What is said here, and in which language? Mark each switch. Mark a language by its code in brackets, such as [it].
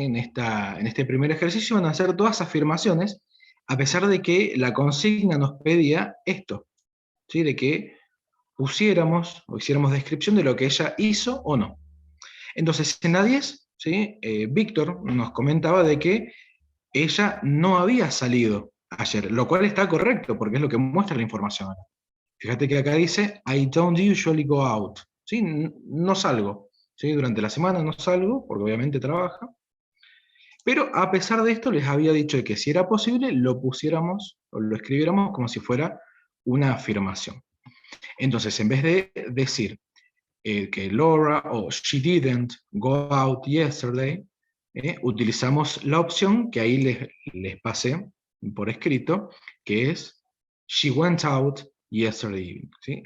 [es] en este primer ejercicio van a ser todas afirmaciones, a pesar de que la consigna nos pedía esto, ¿sí? De que pusiéramos o hiciéramos descripción de lo que ella hizo o no. Entonces, en la 10, ¿sí? Víctor nos comentaba de que ella no había salido ayer, lo cual está correcto, porque es lo que muestra la información. Fíjate que acá dice, [en] I don't usually go out. [es] ¿Sí? No salgo. ¿Sí? Durante la semana no salgo, porque obviamente trabaja. Pero a pesar de esto, les había dicho que si era posible, lo pusiéramos o lo escribiéramos como si fuera una afirmación. Entonces, en vez de decir que Laura o [en] she didn't go out yesterday, [es] utilizamos la opción que ahí les pasé por escrito, que es [en] she went out yesterday evening. [es] ¿Sí?